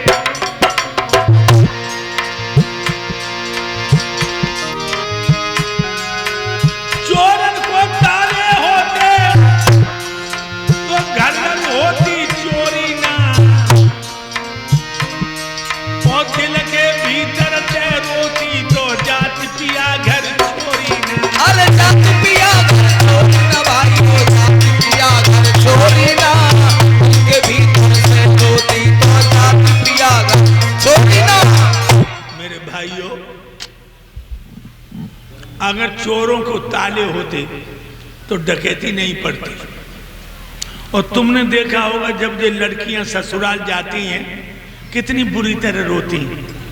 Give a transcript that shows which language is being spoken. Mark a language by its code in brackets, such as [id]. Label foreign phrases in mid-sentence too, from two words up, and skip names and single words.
[hi] चोरन को ताले होते तो घर घर होती चोरी ना। और दिल के भीतर से रोती तो जात पिया घर छोरी ना। अरे जात पिया घर छोरी ना भाई, वो जात पिया घर छोरी ना। उनके भीतर से रोती तो जात पिया घर छोरी ना। मेरे भाइयों, अगर चोरों को ताले होते तो डकैती नहीं पड़ती। और तुमने देखा होगा जब ये लड़कियां ससुराल जाती हैं कितनी बुरी तरह रोती हैं।